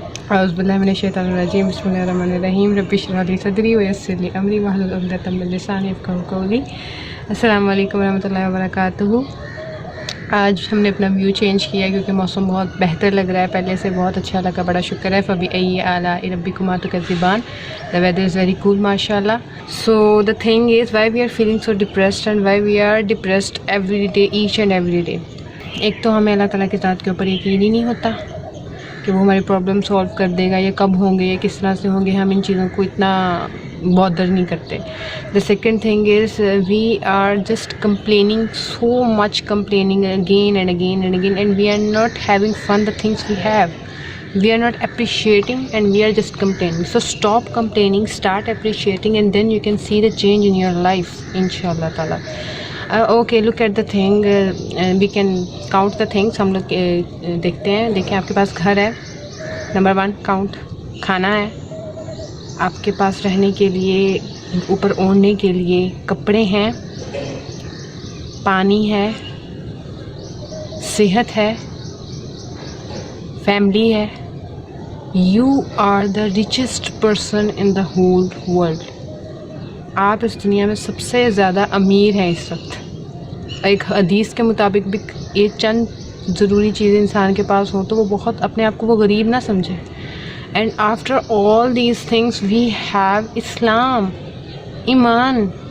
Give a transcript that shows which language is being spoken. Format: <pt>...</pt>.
<ar>اعوذ باللہ من الشیطان الرجیم. بسم اللہ الرحمن الرحیم. رب اشرح لی صدری ویسر لی امری واحلل عقدۃ من لسانی یفقہوا قولی. السلام علیکم ورحمۃ اللہ وبرکاتہ.</ar> <ur>آج ہم نے اپنا ویو چینج کیا کیونکہ موسم بہت بہتر لگ رہا ہے, پہلے سے بہت اچھا لگا, بڑا شکر ہے.</ur> <ar>فبأي آلاء ربكما تكذبان.</ar> <en>The weather is very cool, mashallah. So the thing is, why we are feeling so depressed and why we are depressed every day, each and every day.</en> <ur>ایک تو ہمیں اللہ تعالیٰ کی ذات کے اوپر یقین ہی نہیں ہوتا کہ وہ ہماری پرابلم سولو کر دے گا, یا کب ہوں گے یا کس طرح سے ہوں گے. ہم ان چیزوں کو اتنا بادر نہیں کرتے.</ur> <en>The second thing is we are just complaining so much, complaining again and again and again, and we are not having fun the things we have. We are not appreciating and we are just complaining. So stop complaining, start appreciating, and then you can see the change in your life, inshallah ta'ala. Okay, look at the thing. We can count the things.</en> <ur>ہم لوگ دیکھتے ہیں. دیکھیں, آپ کے پاس گھر ہے, number 1 count. کھانا ہے, آپ کے پاس رہنے کے لیے, اوپر اوڑھنے کے لیے کپڑے ہیں, پانی ہے, صحت ہے, فیملی ہے.</ur> <en>You are the richest person in the whole world.</en> <ur>آپ اس دنیا میں سب سے زیادہ امیر ہیں اس وقت. ایک حدیث کے مطابق بھی یہ چند ضروری چیزیں انسان کے پاس ہوں تو وہ بہت اپنے آپ کو وہ غریب نہ سمجھے.</ur> <en>And after all these things we have Islam, ایمان.</en>